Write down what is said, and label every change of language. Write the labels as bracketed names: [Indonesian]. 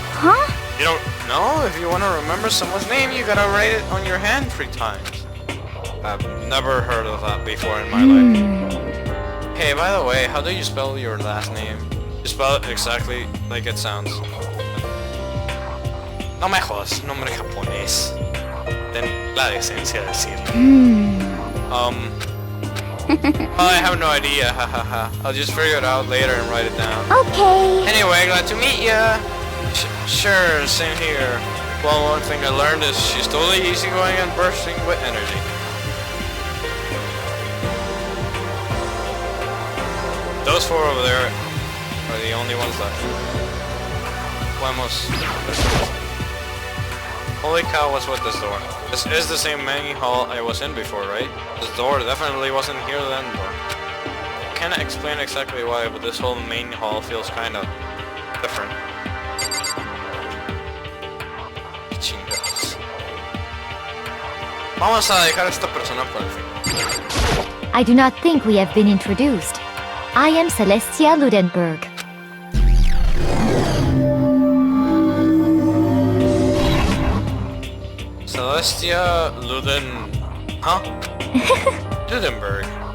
[English] Huh? You don't know? If you want to remember someone's name, you gotta write it on your hand 3 times. I've never heard of that before in my life. Hey, by the way, how do you spell your last name? You spell it exactly like it sounds. [Spanish] No me jodas, nombre japonés. Ten la decencia de decirlo. [English] I have no idea, hahaha. I'll just figure it out later and write it down. Okay. Anyway, glad to meet ya. Sure, same here. Well, one thing I learned is she's totally easygoing and bursting with energy. Those 4 over there are the only ones left. [Spanish] Podemos. [English] Holy cow, what's with this door? This is the same main hall I was in before, right? This door definitely wasn't here then, though. Can't explain exactly why, but this whole main hall feels kind of different. [Spanish] Chingados. Vamos a dejar a esta persona por el fin. [English] I do not think we have been introduced. I am Celestia Ludenberg. Celestia Ludenberg.